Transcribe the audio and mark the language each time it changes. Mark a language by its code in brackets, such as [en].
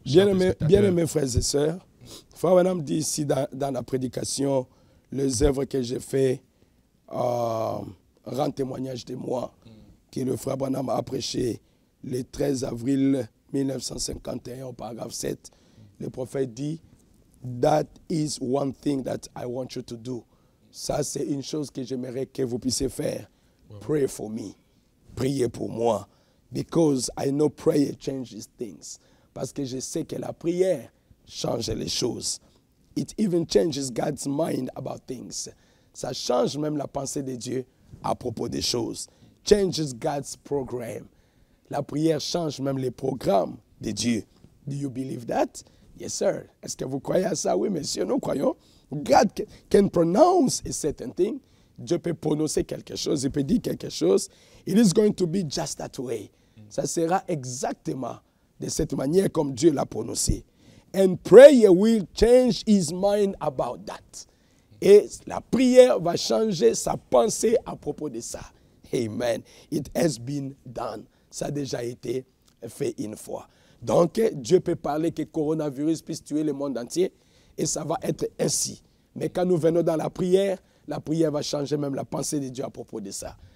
[fr] bien-aimés frères et sœurs, Frère Branham dit ici dans la prédication, les œuvres que j'ai faites rendent témoignage de moi, que le Frère Branham a prêché le 13 avril 1951 au paragraphe 7. Le prophète dit, « [en] That is one thing that I want you to do. [fr] » Ça, c'est une chose que j'aimerais que vous puissiez faire. [en] Wow. Pray for me. [fr] Priez pour moi. [en] Because I know prayer changes things. [fr] Parce que je sais que la prière change les choses. [en] It even changes God's mind about things. [fr] Ça change même la pensée de Dieu à propos des choses. [en] Changes God's program. [fr] La prière change même les programmes de Dieu. [en] Do you believe that? Yes, sir. [fr] Est-ce que vous croyez à ça? Oui, monsieur, nous croyons. [en] God can pronounce a certain thing. [fr] Dieu peut prononcer quelque chose, il peut dire quelque chose. [en] It is going to be just that way. [fr] Ça sera exactement de cette manière comme Dieu l'a prononcé. [en] And prayer will change his mind about that. [fr] Et la prière va changer sa pensée à propos de ça. Amen. [en] It has been done. [fr] Ça a déjà été fait une fois. Donc, Dieu peut parler que le coronavirus puisse tuer le monde entier et ça va être ainsi. Mais quand nous venons dans la prière va changer même la pensée de Dieu à propos de ça.